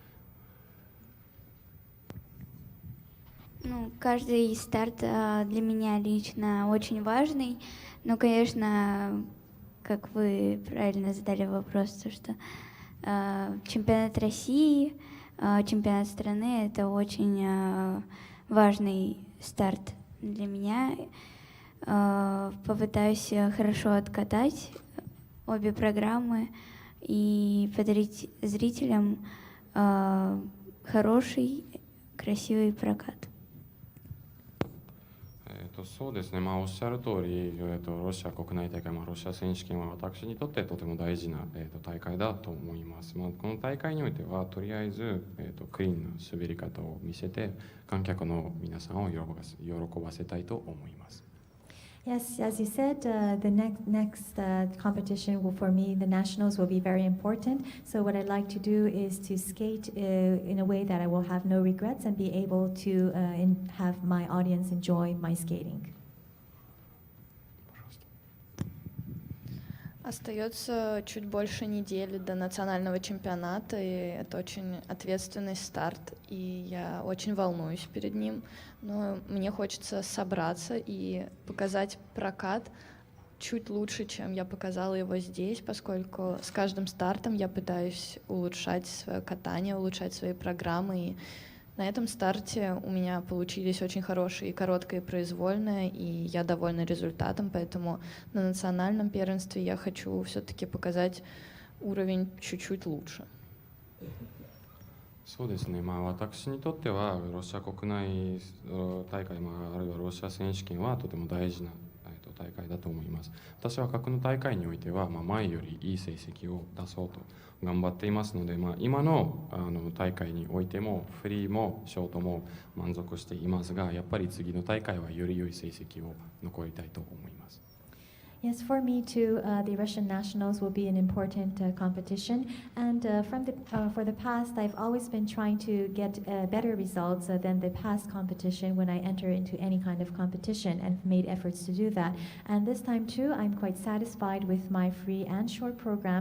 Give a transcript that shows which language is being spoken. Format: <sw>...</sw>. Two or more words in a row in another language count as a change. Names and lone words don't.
<ru>Каждый старт для меня лично очень важный, но, конечно, как вы правильно задали вопрос, то что чемпионат России, чемпионат страны — это очень важный старт для меня. Попытаюсь хорошо откатать обе программы и подарить зрителям хороший, красивый прокат.</ru> <ja>そうですね、おっしゃる通り、ロシア国内大会、ロシア選手権は私にとってとても大事な、大会だと思います。この大会においてはとりあえず、クリーンな滑り方を見せて観客の皆さんを喜ばせたいと思います。</ja> <en>Yes, as you said, the next competition for me, the nationals, will be very important. So what I'd like to do is to skate in a way that I will have no regrets and be able to have my audience enjoy my skating.</en> <ru>Остается чуть больше недели до национального чемпионата, и это очень ответственный старт, и я очень волнуюсь перед ним, но мне хочется собраться и показать прокат чуть лучше, чем я показала его здесь, поскольку с каждым стартом я пытаюсь улучшать свое катание, улучшать свои программы, и на этом старте у меня получились очень хорошие короткое и произвольное, и я довольна результатом, поэтому на национальном первенстве я хочу все-таки показать уровень чуть-чуть лучше.</ru> <ja>そうですね、私にとってはロシア国内大会、あるいはロシア選手権はとても大事な大会だと思います。私は格の大会においては、前よりいい成績を出そうと頑張っていますので、今の大会においてもフリーもショートも満足していますが、やっぱり次の大会はより良い成績を残りたいと思います。</ja> <en>Yes, for me too, the Russian nationals will be an important competition. And for the past, I've always been trying to get better results than the past competition when I enter into any kind of competition, and made efforts to do that. And this time too, I'm quite satisfied with my free and short program.</en>